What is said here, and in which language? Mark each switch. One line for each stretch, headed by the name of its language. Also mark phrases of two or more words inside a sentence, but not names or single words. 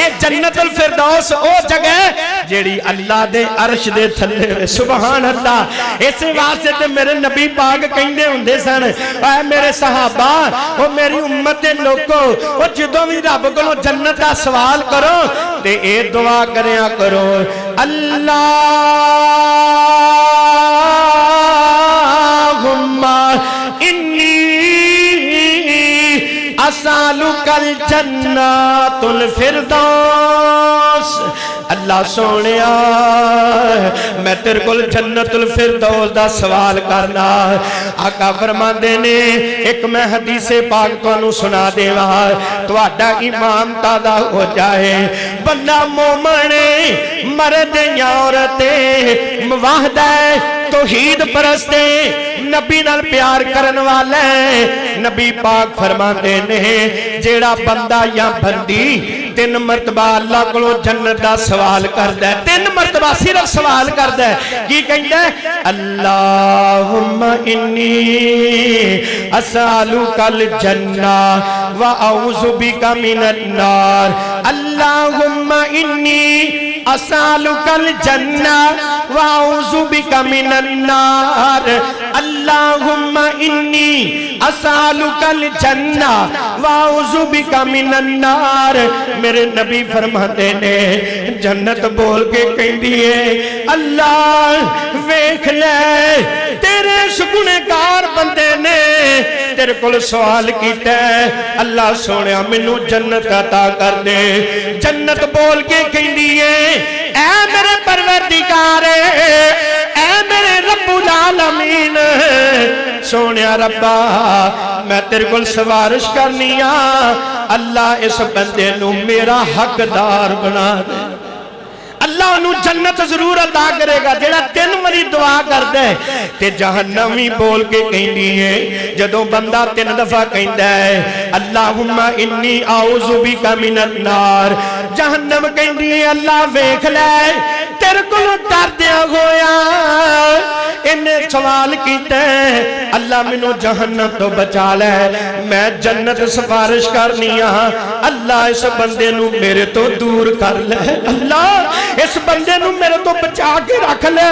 Punjabi: ایہ جنت الفردوس او جگہ جیہڑی اللہ دے عرش دے تھلے.
Arabic: سبحان الله.
Punjabi: اس واسطے تے میرے نبی پاک کہندے ہوندے سن، اے میرے صحابہ، او میری امت دے لوگو، او جدوں بھی رب کولوں جنت دا سوال کرو تے ایہ دعا کریا کرو,
Arabic: اللهم إني أسألك جنة الفردوس.
Punjabi: اللہ سوہنیا میں تیرے کول جنت الفردوس دا سوال کرناں. آقا فرماندے نے اک میں حدیثِ پاک تہانوں سنا دیواں، تہاڈا ایمان تازہ ہو جائے. بندہ مومن مرد یا عورت موحد توحید پرستے نبی نال پیار کرن والا نبی پاک فرماتے نے جیہڑا بندہ یا بندی 3 مرتبہ اللہ کولوں جنت دا سوال کردا ہے، 3 مرتبہ صرف سوال کردا ہے، کی کہندا ہے
Arabic: اللهم إني أسألك الجنة وأعوذ بك من النار. اللهم إني أسألك الجنة وأعوذ بك من النار. اللهم إني أسألك الجنة وأعوذ بك من النار.
Punjabi: میرے نبی فرماتے نے جنت بول کے کہتی ہے اللہ ویکھ لے تیرے سگنہگار بندے نے تیرے کول سوال کیا، اللہ سوہنے مینوں جنت عطا کر دے. جنت بول کے کہتی ہے اے میرے پروردگار، اے میرے رب العالمین, سوہنیا ربا میں تیرے کول سفارش کرنی آں، اللہ اس بندے نوں میرا حقدار بنا دے. اللہ نوں جنت ضرور ادا کرے گا جیہڑا 3 باری دعا کردا ہے. تے جہنم بھی بول کے کہندی ہے جدوں بندہ 3 دفعہ کہندا ہے
Arabic: اللهم إني أعوذ بك من النار,
Punjabi: جہنم کہندی ہے اللہ ویکھ لے تیرے کولوں ڈردیاں ہویاں انہاں سوال کیا اللہ مینوں جہنم توں بچا لے، میں جنت سفارش کرنی آں، اللہ اس بندے نوں میرے توں دور کر لے، اللہ اس بندے نوں میرے توں بچا کے رکھ لے.